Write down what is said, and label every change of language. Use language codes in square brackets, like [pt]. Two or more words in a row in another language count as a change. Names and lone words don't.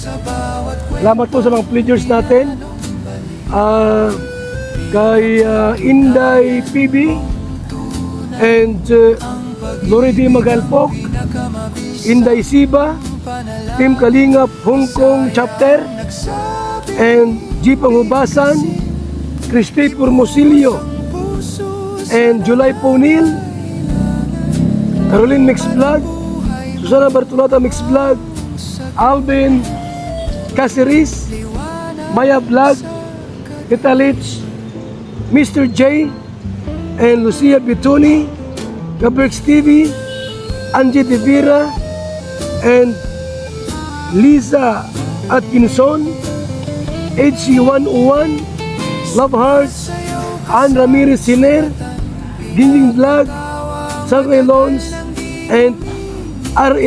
[tl] Salamat po sa mga pledgers natin. Kay Inday PB and Loredy Magalpok, Inday Siba, Team Kalingap Hong Kong Chapter, and G. Pangubasan, Christy Purmosilio, and July Ponil, Caroline Mix Vlog, Susana Bartolata Mix Vlog, Alvin Caceres, Maya Vlog, Tita Litch, Mr. J, and Lucia Bituni, Gaberx TV, Angie De Vera, and Lisa Atkinson, HC101, Love Hearts, Ann Ramirez Hiner, Gingging Vlog, Sangre Lons, and R.A.